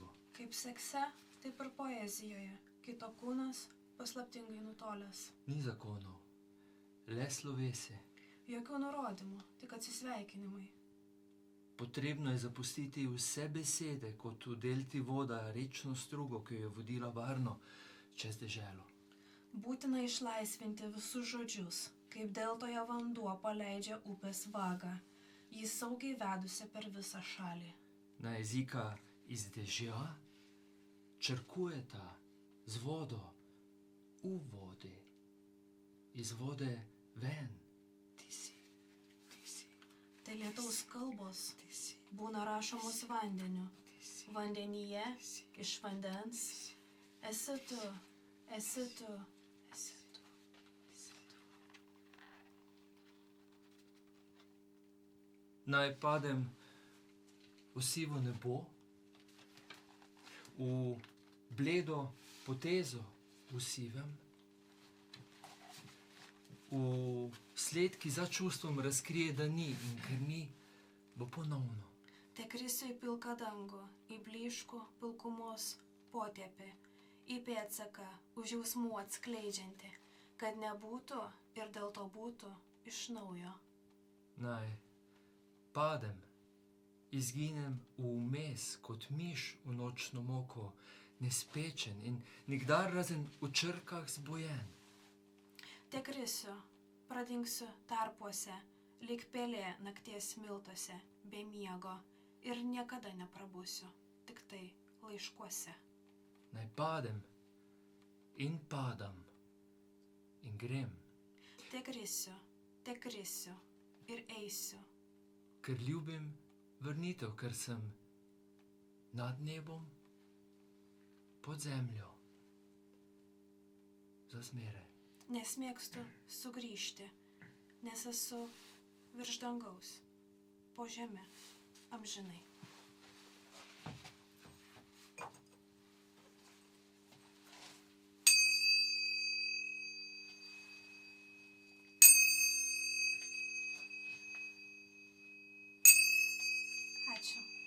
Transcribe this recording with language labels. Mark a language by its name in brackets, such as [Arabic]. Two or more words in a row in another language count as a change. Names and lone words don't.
[Lithuanian] Kaip sekse, taip ir poezijoje, kito kūnas paslaptingai nutolęs. [Slovenian] Ni zakonov, le slovesje. [Lithuanian] Jokių nurodymų, tik atsisveikinimai. [Slovenian] Potrebno je zapustiti vse besede, kot udelti voda rečno strugo, ki jo je vodila varno čez deželo. [Lithuanian] Būtina išlaisvinti visus žodžius, kaip deltoje vanduo paleidžia upės vagą, jį saugiai vedusi per visą šalį. [Slovenian] Na jezika iz dežja črkujeta z vodo v vodi, iz vode ven, ti si. [Lithuanian] Tai lietaus kalbos būna rašomos vandeniu, vandenyje, iš vandens, esi tu. [Slovenian] Naj padem v sivo nebo, v bledo potezo v sivem, v sled, ki za čustvom razkrije, da ni in ker ni, bo ponovno. [Lithuanian] Te krisiu į pilką dangų, į blyškų pilkumos potėpį, į pėdsaką už jausmų atskleidžiantį, kad nebūtų ir dėl to būtų iš naujo. [Slovenian] Naj padem, izginem vmes kot miš v nočno moko, nespečen in nikdar razen v črkah zbojen. [Lithuanian] Te krisiu, pradingsiu tarpuose, lyg pelė nakties miltuose, be miego ir niekada neprabusiu, tik tai laiškuose. [Slovenian] Naj padem in padam in grem. [Lithuanian] Te krisiu ir eisiu. [Slovenian] Ker ljubim vrnitev, ker sem nad nebom, pod zemljo, za zmeraj. [Lithuanian] Nes mėgstu sugrįžti, nes esu virš dangaus, po žemę, amžinai. Ačiū.